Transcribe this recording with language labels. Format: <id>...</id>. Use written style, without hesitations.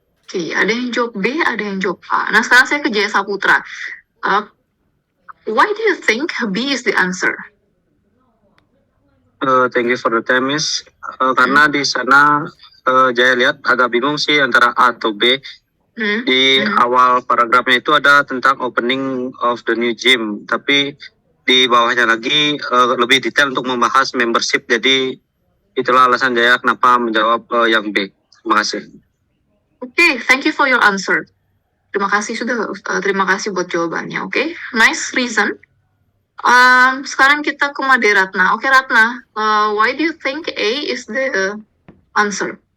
<id>Oke, ada yang jawab B, ada yang jawab A. Nah, sekarang saya ke Jaya Saputra.</id> <en>Why do you think B is the answer? Thank you for the time, Miss.</en> <id>Karena di sana Jaya lihat agak bingung sih antara A atau B. Di awal paragrafnya itu ada tentang</id> <en>opening of the new gym,</en> <id>tapi di bawahnya lagi lebih detail untuk membahas membership. Jadi itulah alasan Jaya kenapa menjawab yang B. Terima kasih.</id> <en>Oke, thank you for your answer.</en> <id>Terima kasih buat jawabannya. Oke,</id> <en>nice reason.</en> <id>Sekarang kita ke Made Ratna.</id> <en>Oke, Ratna, why do you think A is the answer?</en>